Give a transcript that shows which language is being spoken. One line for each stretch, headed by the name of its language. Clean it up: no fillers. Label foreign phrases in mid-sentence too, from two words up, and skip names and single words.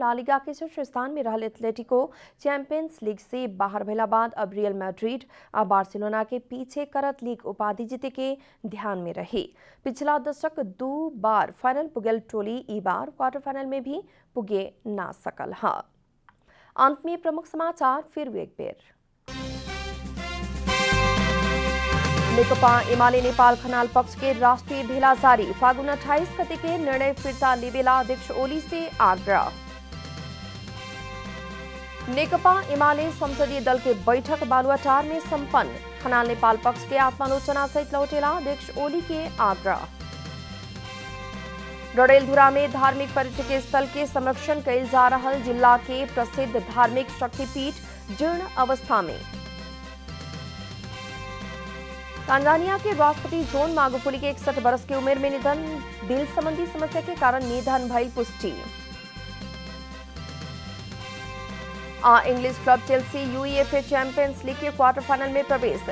Bhojpuri: ला लीगा के शीर्ष स्थान में रहल एथलेटिको चैंपियंस लीग से बाहर भेला बाद अब रियल मैड्रिड आ बार्सिलोना के पीछे करत लीग उपाधि जीते के ध्यान में रही। पिछला दशक 2 बार फाइनल पुगल टोली ई बार
English: quarter final
Bhojpuri: में भी पुगे ना सकल हाँ। अंत में प्रमुख समाचार फिर एक बेर। नेकपा एमाले नेपाल खनाल पक्ष के राष्ट्रीय भेला जारी। फागुन 28 गते के निर्णय फिर्ता लेबेला अध्यक्ष ओली से आग्रह। नेकपा एमाले संसदीय दल के बैठक बालुवाटार में संपन्न। खनाल नेपाल पक्ष के आत्मालोचना सहित लौटेला अध्यक्ष ओली के आग्रह। डडेलधुरा में धार्मिक पर्यटकीय स्थल के संरक्षण कैल जा रहल जिला के प्रसिद्ध धार्मिक शक्तिपीठ जीर्ण अवस्था में। तांजानिया के राष्ट्रपति जोन मागुफुली के 61 वर्ष की उम्र में निधन। दिल संबंधी समस्या के कारण निधन भइल पुष्टि।
English: English club
Bhojpuri: चेल्सी यूईएफए चैंपियंस लीग के
English: quarter final
Bhojpuri: में प्रवेश।